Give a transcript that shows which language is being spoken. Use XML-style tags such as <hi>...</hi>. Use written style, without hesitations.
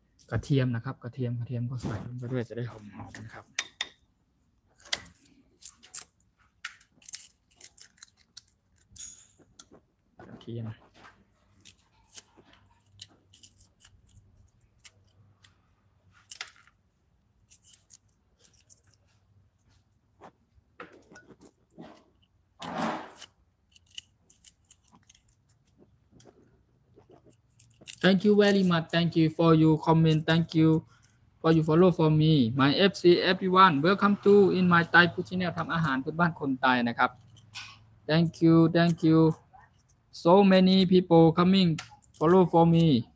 <th>กระเทียมนะครับกระเทียมก็ใส่ลงไปด้วยจะได้หอมนะครับกระเทียม</th> <en>Thank you very much. Thank you for your comment. Thank you for your follow for me. My FC everyone. Welcome to in my Thai Food Channel</en> <th>ทำอาหารพื้นบ้านคนไทยนะครับ</th> <en>Thank you. So many people coming follow for me.</en>